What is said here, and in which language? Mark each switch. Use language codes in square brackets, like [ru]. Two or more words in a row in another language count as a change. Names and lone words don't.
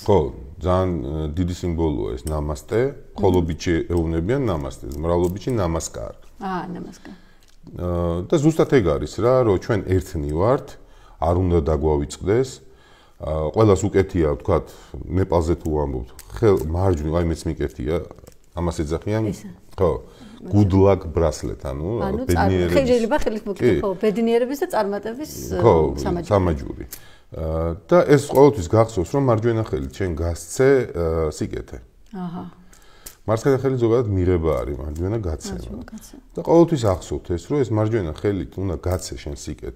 [ka] ხო, ძალიან დიდი სიმბოლოა ეს ნამასტე, ხოლობიჩი ეუბნებიან ნამასტეს, მრავლობიჩი ნამასკარ. ნამასკარ. და ზუსტად ეგ არის რა, რომ ჩვენ ერთნი ვართ, არ უნდა დაგვავიწყდეს. ყველას უკეთია, ვთქვათ, ნეპალზე თუ ვამბობთ, მარჯვნივ, აი მეც მიკეთია, ამას ეძახიან. ხო. [en] Good luck bracelet, [ka] ანუ ბედნიერების. შეიძლება ხელით მოგკითხო, ხო, ბედნიერების და წარმატების სამაჯური. სამაჯური. და ეს ყოველთვის გახსოვს, რომ მარჯვენა ხელით შენ გასცე სიკეთე. აჰა. მარცხენა ხელით ზოგადად მიღება არის, მარჯვენა გაცემა. და ყოველთვის ახსოვთ ეს, რომ ეს მარჯვენა ხელით უნდა გაცე შენ სიკეთე.